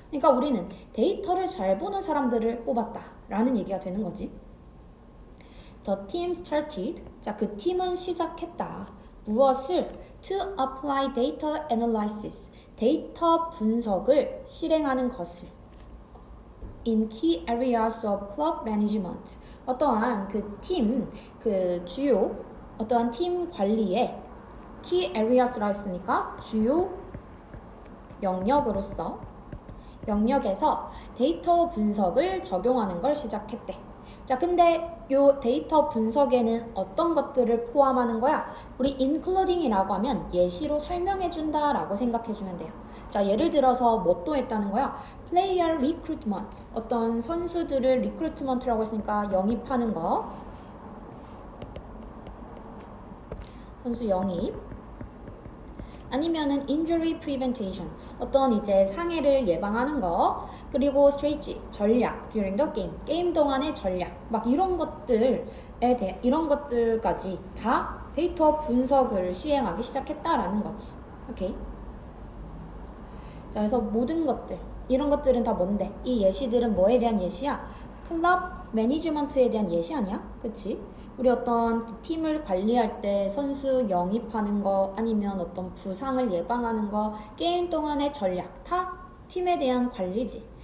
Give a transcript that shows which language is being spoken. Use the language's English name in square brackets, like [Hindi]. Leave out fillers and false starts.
[Korean] 그러니까 우리는 데이터를 잘 보는 사람들을 뽑았다 라는 얘기가 되는 거지. [English] The team started. [Korean] 자, 그 팀은 시작했다. 무엇을? [English] To apply data analysis. [Korean] 데이터 분석을 실행하는 것을. [English] In key areas of club management. [Korean] 어떠한 그 팀, 그 주요 어떠한 팀 관리에 key areas라 했으니까 주요 영역으로서 영역에서 데이터 분석을 적용하는 걸 시작했대. 자, 근데 요 데이터 분석에는 어떤 것들을 포함하는 거야? 우리 including이라고 하면 예시로 설명해 준다라고 생각해 주면 돼요. 자, 예를 들어서 뭐 또 했다는 거야? [English] player recruitment. [Korean] 어떤 선수들을 recruitment라고 했으니까 영입하는 거. 선수 영입. 아니면은 [English] injury prevention. [Korean] 어떤 이제 상해를 예방하는 거. 그리고 [English] strategy, [Korean] 전략, [English] during the game. [Korean] 게임 동안의 전략. 막 이런 것들에 대해 이런 것들까지 다 데이터 분석을 시행하기 시작했다라는 거지. 오케이. 자, 그래서 모든 것들, 이런 것들은 다 뭔데? 이 예시들은 뭐에 대한 예시야? 클럽 매니지먼트에 대한 예시 아니야? 그치? 우리 어떤 팀을 관리할 때 선수 영입하는 거 아니면 어떤 부상을 예방하는 거, 게임 동안의 전략, 다 팀에 대한 관리지.